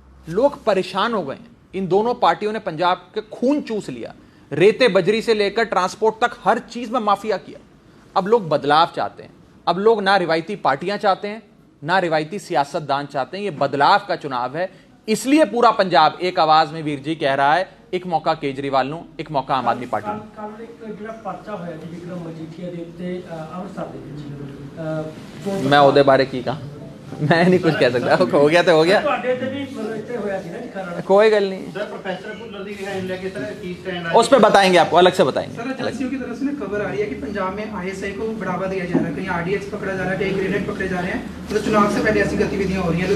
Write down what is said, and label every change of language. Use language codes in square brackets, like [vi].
[hi] लोग परेशान हो गए हैं। इन दोनों पार्टियों ने पंजाब के खून चूस लिया, रेते बजरी से लेकर ट्रांसपोर्ट तक हर चीज में माफिया किया। अब लोग बदलाव चाहते हैं। अब लोग ना रिवायती पार्टियां चाहते हैं, ना रिवायती सियासतदान चाहते हैं। ये बदलाव का चुनाव है, इसलिए पूरा पंजाब एक आवाज में वीर जी कह रहा है, एक मौका केजरीवाल [pa] ਨੂੰ, ਇੱਕ ਮੌਕਾ ਆਮ ਆਦਮੀ ਪਾਰਟੀ ਨੂੰ। ਕੱਲ ਇੱਕ ਜਿਹੜਾ ਪਰਚਾ ਹੋਇਆ ਜੀ ਵਿਕਰਮ ਮਜੀਠੀਆ ਦੇ ਉੱਤੇ ਅੰਮ੍ਰਿਤਸਰ ਦੇ ਵਿੱਚ ਮੈਂ ਉਹਦੇ ਬਾਰੇ ਕੀ ਕਹਾਂ, [hi] मैं नहीं कुछ कह सकता। हो गया तो हो गया, [pa] ਤੁਹਾਡੇ ਤੇ ਵੀ ਇੱਥੇ ਹੋਇਆ ਸੀ ਨਾ ਜੀ ਖਰੜ। [hi] कोई गल नहीं, सर प्रोफेसर भुल्लर की रिहाई लेके सर की स्टैंड उस पर बताएंगे आपको, अलग से बताएंगे। सर एजेंसियों की तरफ से ना खबर आ रही है कि पंजाब में ISI को बढ़ावा दिया जा रहा है, कहीं RDX पकड़ा जा रहा है, कहीं ग्रेनेड पकड़े जा रहे हैं, तो चुनाव से पहले ऐसी गतिविधियां हो रही हैं।